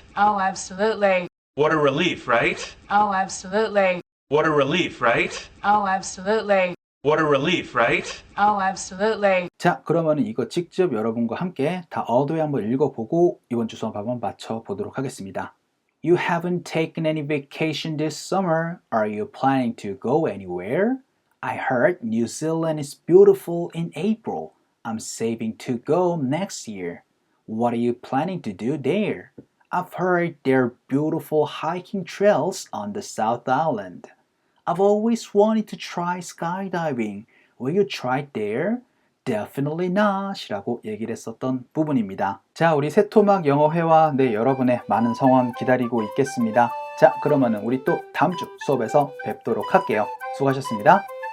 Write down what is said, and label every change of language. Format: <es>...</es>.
<en>Oh, absolutely. What a relief, right? Oh, absolutely. What a relief, right? Oh, absolutely. What a relief, right? Oh, absolutely.</en> <ko>자, 그러면 이거 직접 여러분과 함께 다 어도에 한번 읽어보고 이번 주 수업 한번 맞춰보도록 하겠습니다.</ko> <en>You haven't taken any vacation this summer. Are you planning to go anywhere? I heard New Zealand is beautiful in April. I'm saving to go next year. What are you planning to do there? I've heard there are beautiful hiking trails on the South Island. I've always wanted to try skydiving. Will you try it there? Definitely not</en> <ko>이라고 얘기를 했었던 부분입니다. 자, 우리 새토막 영어회화 여러분의 많은 성원 기다리고 있겠습니다. 자, 그러면은 우리 또 다음 주 수업에서 뵙도록 할게요. 수고하셨습니다.</ko>